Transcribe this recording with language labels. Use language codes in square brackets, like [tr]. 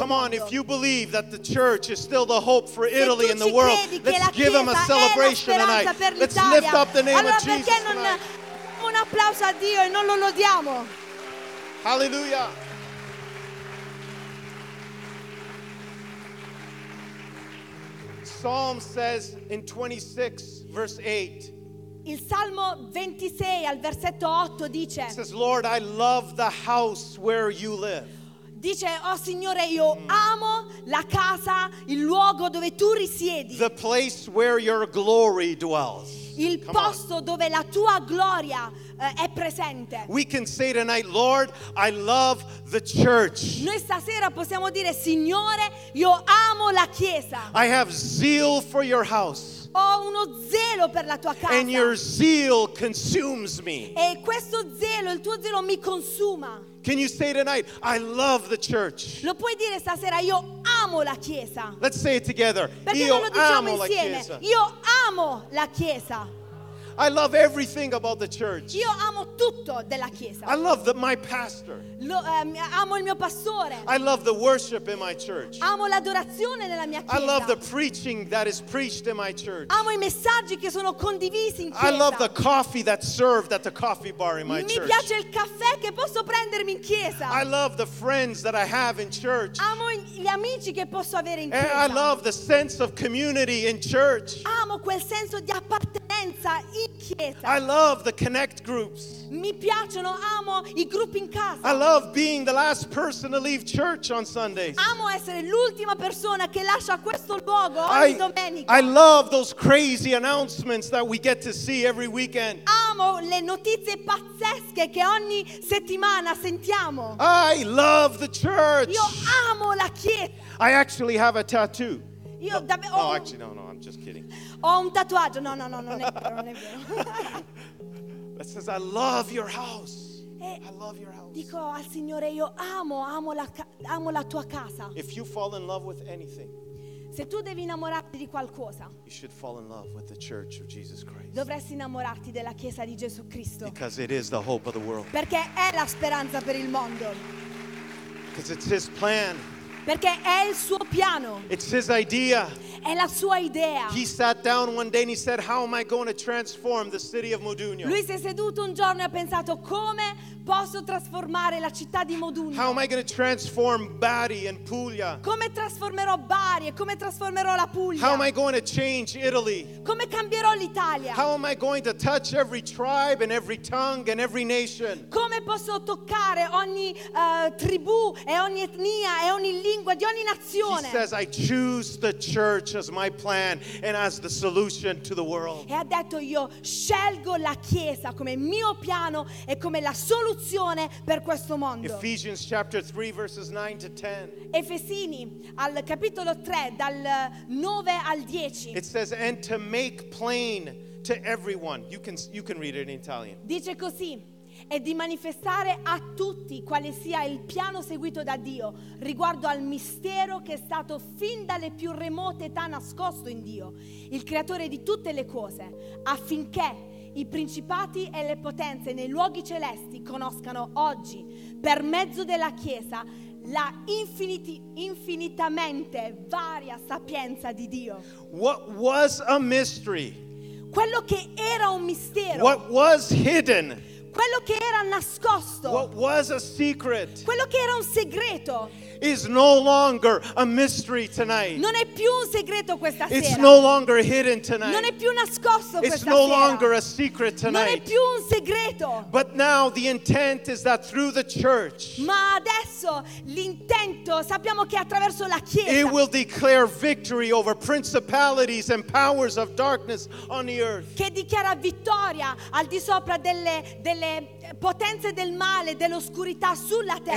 [it] come mondo. [en] Come on, if you believe that the church is still the hope for Italy and the world, let's give them a celebration tonight. Let's lift up the name [it] allora [en] of Jesus. [it] Allora perché non [en] tonight. [it] Un applauso a Dio e non lo lodiamo? [en] Hallelujah. Psalm says in 26 verse 8. [it] Il Salmo 26 al versetto 8 dice. [en] It says, Lord, I love the house where you live. [it] Dice, oh Signore, io amo la casa, il luogo dove tu risiedi. [en] The place where your glory dwells. [it] Il posto dove la tua gloria è presente. [en] We can say tonight, Lord, I love the church. [it] Noi stasera possiamo dire, Signore, io amo la chiesa. [en] I have zeal for your house. [it] Ho uno zelo per la tua casa. [en] And your zeal consumes me. [it] E questo zelo, il tuo zelo mi consuma. [en] Can you say tonight, I love the church? [it] Lo puoi dire stasera, io amo la chiesa. [en] Let's say it together. [it] Perché io non lo diciamo amo insieme. Io amo la chiesa. [en] I love everything about the church. [it] Io amo tutto della chiesa. [en] I love my pastor. [it] Amo il mio pastore. [en] I love the worship in my church. [it] Amo l'adorazione nella mia chiesa. [en] I love the preaching that is preached in my church. [it] Amo i messaggi che sono condivisi in chiesa. [en] I love the coffee that's served at the coffee bar in my church. [it] Mi piace il caffè che posso prendermi in chiesa. [en] I love the friends that I have in church. [it] Amo gli amici che posso avere in chiesa. [en] I love the sense of community in church. [it] Amo quel senso di appartenenza in chiesa. [en] I love the connect groups. [it] Mi piacciono, amo i gruppi in casa. [en] I love being the last person to leave church on Sundays. [it] Amo essere l'ultima persona che lascia questo luogo ogni domenica. [en] I love those crazy announcements that we get to see every weekend. [it] Amo le notizie pazzesche che ogni settimana sentiamo. [en] I love the church. [it] Io amo la chiesa. [en] I actually have a tattoo. [it] Io [en] no, I'm just kidding. [it] Ho un tatuaggio. No, non è vero. [en] It says I love your house. I love your house. [it] Dico al Signore, io amo la tua casa. [en] If you fall in love with anything, [it] se tu devi innamorarti di qualcosa, [en] you should fall in love with the church of Jesus Christ. [it] Dovresti innamorarti della chiesa di Gesù Cristo. [en] Because it is the hope of the world. [it] Perché è la speranza per il mondo. [en] Because it's His plan. [it] Perché è il suo piano. [en] It's His idea. [it] È la sua idea. [en] He sat down one day and he said, "How am I going to transform the city of Modugno?" [it] Lui si è seduto un giorno e ha pensato, come posso trasformare la città di Modugno? [en] How am I going to transform Bari and Puglia? [it] Come trasformerò Bari e come trasformerò la Puglia? [en] How am I going to change Italy? [it] Come cambierò l'Italia? [en] How am I going to touch every tribe and every tongue and every nation? [it] Come posso toccare ogni tribù e ogni etnia e ogni lingua di ogni nazione? [en] He says, "I choose the church as my plan and as the solution to the world." [it] E ha detto, io scelgo la chiesa come mio piano e come la soluzione per questo mondo. [en] Ephesians chapter 3 verses 9 to 10. [it] Efesini al capitolo 3 dal 9 al 10. [en] It says, "And to make plain to everyone." You can read it in Italian. [it] Dice così: "E di manifestare a tutti quale sia il piano seguito da Dio riguardo al mistero che è stato fin dalle più remote età nascosto in Dio, il creatore di tutte le cose, affinché i principati e le potenze nei luoghi celesti conoscano oggi, per mezzo della Chiesa, la infinitamente varia sapienza di Dio." [en] What was a mystery? [it] Quello che era un mistero. [en] What was hidden? [it] Quello che era nascosto. [en] What was a secret? [it] Quello che era un segreto. [en] Is no longer a mystery tonight. [it] Non è più un segreto questa sera. [en] It's no longer hidden tonight. [it] Non è più nascosto questa sera. [en] It's no longer a secret tonight. [it] Non è più un segreto. [en] But now the intent is that through the church, [it] ma adesso l'intento, sappiamo che attraverso la chiesa, [en] it will declare victory over principalities and powers of darkness on the earth. [it] Che dichiara vittoria al di sopra delle potenze del male, dell'oscurità sulla terra.